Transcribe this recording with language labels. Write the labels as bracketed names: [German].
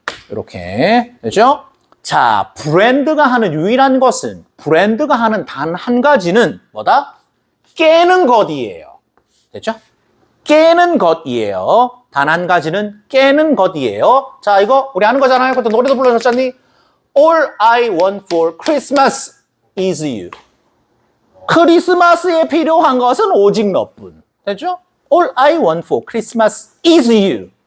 [Korean] 이렇게 되죠? 자, 브랜드가 하는 유일한 것은, 브랜드가 하는 단 한 가지는 뭐다? 깨는 것이에요. 됐죠? 깨는 것이에요. 단 한 가지는 깨는 것이에요. 자, 이거 우리 아는 거잖아요. 그때 노래도 불러줬잖니? [English] All I want for Christmas is you. [Korean] 크리스마스에 필요한 것은 오직 너뿐. 됐죠? [English] All I want for Christmas is you.